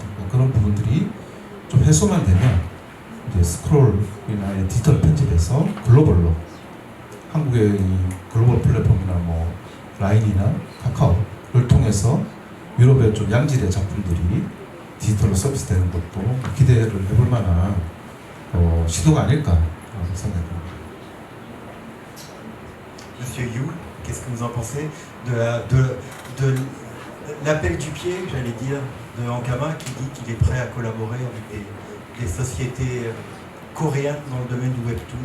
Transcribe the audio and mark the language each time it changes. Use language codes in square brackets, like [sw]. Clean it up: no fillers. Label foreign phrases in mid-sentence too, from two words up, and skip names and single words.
[ko] 그런 부분들이 좀 해소만 되면 이제 스크롤이나 디지털 편집에서 글로벌로 한국의 이 글로벌 플랫폼이나 뭐 라인이나 카카오를 통해서 유럽의 좀 양질의 작품들이 디지털로 서비스되는 것도 기대를 해볼 만한 시도가 아닐까 생각합니다. [fr] Monsieur Yu, qu'est-ce que vous en pensez de l'appel du pied, j'allais dire, de Ankama qui dit qu'il est prêt à collaborer avec des sociétés coréennes dans le domaine du webtoon?